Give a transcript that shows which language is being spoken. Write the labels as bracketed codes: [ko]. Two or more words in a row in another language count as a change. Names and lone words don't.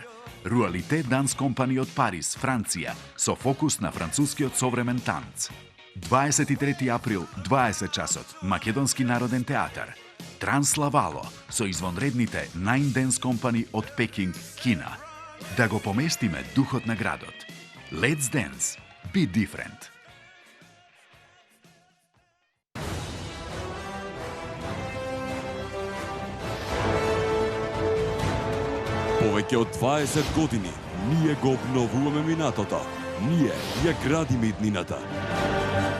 [mk] Руалите данс компани од Париз, Франција, со фокус на францускиот современ танц. 23 април, 20 часот, Македонски народен театар. Транславало, со извонредните Nine Dance компани од Пекинг, Кина. Да го поместиме духот на градот. [en] Let's dance, be different. [mk] Повеќе од 20 години ние го обновуваме минатото. Ние ја градиме иднината.